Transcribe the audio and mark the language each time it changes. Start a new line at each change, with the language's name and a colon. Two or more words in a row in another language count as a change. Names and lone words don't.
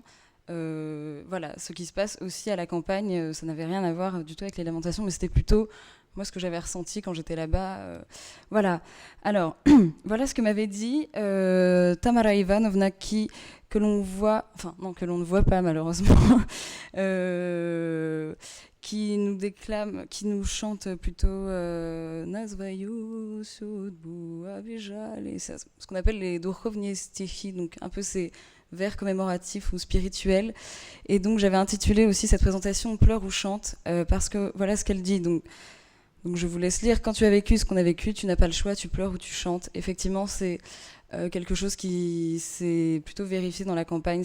French: Voilà, ce qui se passe aussi à la campagne, ça n'avait rien à voir du tout avec les lamentations, mais c'était plutôt moi ce que j'avais ressenti quand j'étais là-bas. Voilà. Alors, voilà ce que m'avait dit Tamara Ivanovna, que l'on voit, enfin non, que l'on ne voit pas malheureusement, qui nous déclame, qui nous chante plutôt
Russian: Nazvаю судьбу обижали,
French: ce qu'on appelle les
Russian: духовные стихи,
French: donc un peu ces vers commémoratifs ou spirituels. Et donc j'avais intitulé aussi cette présentation Pleure ou chante, parce que voilà ce qu'elle dit. Donc je vous laisse lire. Quand tu as vécu ce qu'on a vécu, tu n'as pas le choix, tu pleures ou tu chantes. Effectivement, c'est quelque chose qui s'est plutôt vérifié dans la campagne.